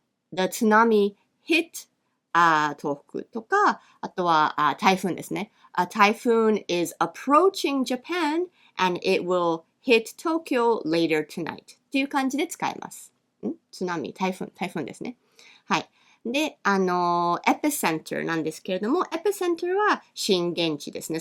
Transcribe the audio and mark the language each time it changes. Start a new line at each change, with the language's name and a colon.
English: the tsunami hit
Japanese: 東北とか、あとは台風ですね。
English: A typhoon is approaching Japan and it will hit Tokyo later tonight
Japanese: っていう感じで使えます。津波、台風ですね。はい。で、epicenter なんですけれども、epicenter は震源地ですね。